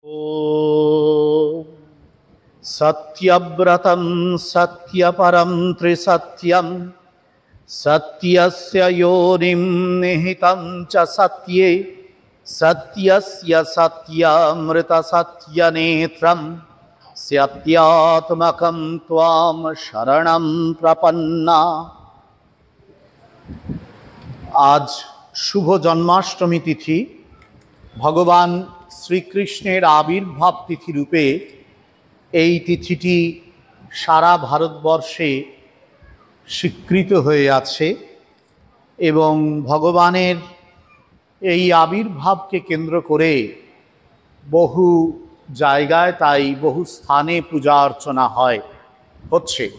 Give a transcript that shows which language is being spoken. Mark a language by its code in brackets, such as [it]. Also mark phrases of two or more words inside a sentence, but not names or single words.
[sa] ॐ सत्यव्रतं सत्यपरं त्रिसत्यं सत्यस्य योनिं निहितं च सत्ये सत्यस्य सत्यामृतसत्यनेत्रं सत्यात्मकं त्वां शरणं प्रपन्ना। [bn] আজ শুভ জন্মাষ্টমী তিথি, ভগবান শ্রীকৃষ্ণের আবির্ভাব তিথি রূপে এই তিথিটি সারা ভারতবর্ষে স্বীকৃত হয়ে আছে এবং ভগবানের এই আবির্ভাবকে কেন্দ্র করে বহু জায়গায় তাই বহু স্থানে পূজা অর্চনা হচ্ছে।